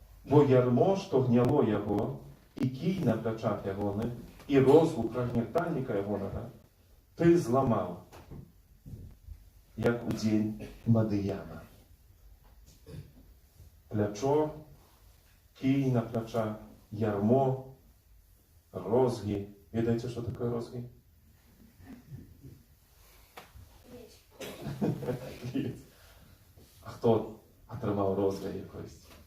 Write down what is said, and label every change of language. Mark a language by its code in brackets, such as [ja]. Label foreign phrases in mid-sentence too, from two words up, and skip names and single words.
[be] бо ярмо, што гняло яго, і кій на плячах ягоних, і розгу прагнятальніка ягонага, [uk] ти зламав, як у день Мадияна. Плячо, кій на плячах, ярмо, розги. Відаєте, що таке розги? А хто отримав розги якось?